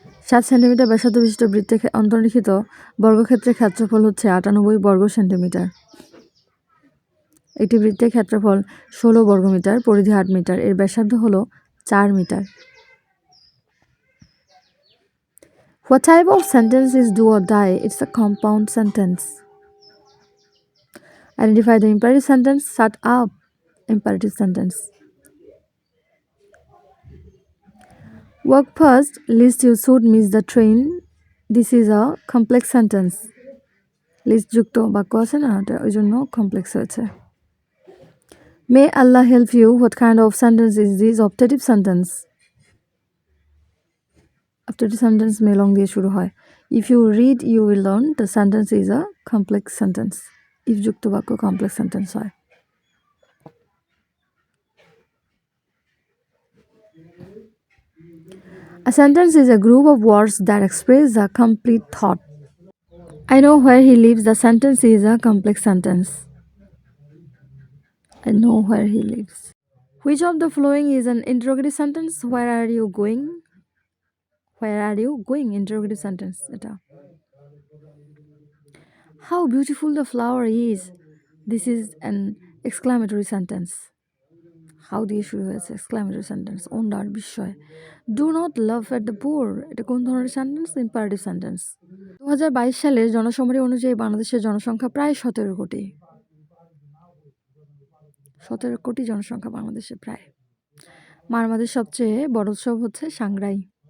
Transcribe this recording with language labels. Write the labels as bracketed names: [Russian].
[Bangla] 7 centimetre ব্যাসার্ধ বিশিষ্ট বৃত্তে অন্তর্লিখিত বর্গক্ষেত্রের ক্ষেত্রফল হচ্ছে 98 বর্গ সেন্টিমিটার। একটি বৃত্তের ক্ষেত্রফল 16 বর্গমিটার, পরিধি 8 মিটার, এর ব্যাসার্ধ হলো 4 metre. [English] What type of sentence is do or die? It's a compound sentence. Identify the imperative sentence. Shut up. Imperative sentence. Work first, lest you should miss the train. This is a complex sentence. [Bangla] List যুক্ত বাক্য আছে না, এটা ওই জন্য complex হয়েছে। [English] May Allah help you. What kind of sentence is this? Optative sentence. Optative sentence may long [Bangla] দিয়ে শুরু হয়। [English] If you read, you will learn. The sentence is a complex sentence. If [Bangla] যুক্ত বাক্য [English] complex sentence [Bangla] হয়। [English] A sentence is a group of words that express a complete thought. I know where he lives. The sentence is a complex sentence. I know where he lives. Which of the following is an interrogative sentence? Where are you going? Where are you going? Interrogative sentence [Bangla] এটা. [English] How beautiful the flower is. This is an exclamatory sentence. How [Bangla] দিয়ে শুরু হয়েছে [English] exclamatory sentence. [Bangla] ওন্দার বিস্ময়. [English] Do not laugh at the poor. [Bangla] এটা কোন ধরনের sentence? Imperative sentence. 2022 সালের জনসমরি অনুযায়ী বাংলাদেশের জনসংখ্যা প্রায় 17 কোটি। 17 কোটি জনসংখ্যা বাংলাদেশে প্রায়। মারমাদের সবচেয়ে বড় উৎসব হচ্ছে সাংগ্রাই।